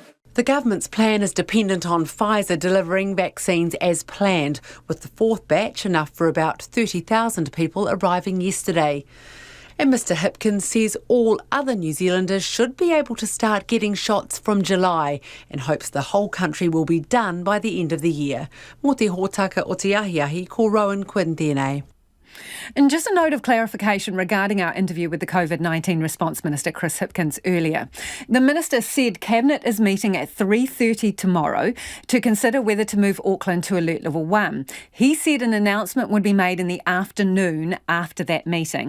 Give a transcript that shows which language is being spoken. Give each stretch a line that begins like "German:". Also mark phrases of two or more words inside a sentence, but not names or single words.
English: The government's plan is dependent on Pfizer delivering vaccines as planned, with the fourth batch enough for about 30,000 people arriving yesterday. And Mr Hipkins says all other New Zealanders should be able to start getting shots from July and hopes the whole country will be done by the end of the year.
Māori: Mō te hōtaka o te ahiahi, ko Rowan Quinn tēnei.
English: And just a note of clarification regarding our interview with the COVID-19 Response Minister, Chris Hipkins, earlier. The Minister said Cabinet is meeting at 3:30 tomorrow to consider whether to move Auckland to Alert Level 1. He said an announcement would be made in the afternoon after that meeting.